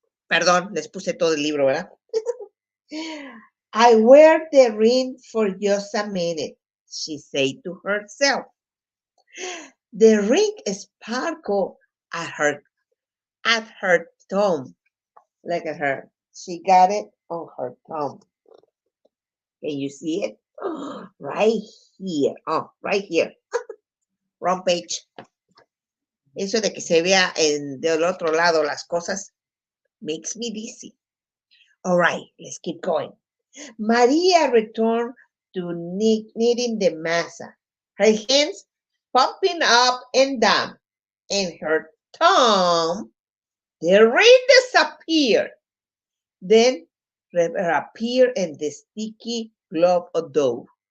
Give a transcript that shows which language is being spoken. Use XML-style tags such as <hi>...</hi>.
<es>Perdón, les puse todo el libro, ¿verdad?</es> <en>I wear the ring for just a minute, she said to herself. The ring sparkled at her thumb. Look at her. She got it on her thumb. Can you see it? Right here. Oh, right here. Wrong page.</en> <es>Eso de que se vea del otro lado las cosas</es> <en>makes me dizzy. All right, let's keep going. Maria returned to kneading the masa, her hands pumping up and down, and her thumb, the ring disappeared. Then appeared in the sticky glob of dough.</en>